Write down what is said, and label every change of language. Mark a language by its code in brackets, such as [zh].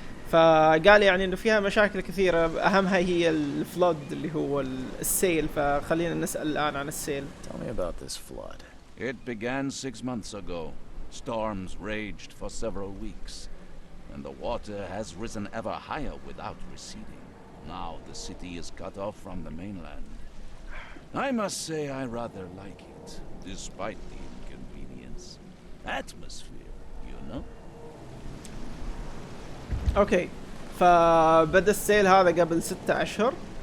[ar] فقال يعني انه فيها مشاكل كثيرة، اهمها هي الفلود اللي هو السيل، فخلينا نسأل الان عن السيل. [en] Tell me about this flood. It began 6 months ago. Storms raged for several weeks, and the water has risen ever higher without receding. Now the city is cut off from the mainland. I must say I rather like it, despite the inconvenience. Atmosphere, you know? [ar] اوكي فبدأ السيل هذا قبل 6 أشهر.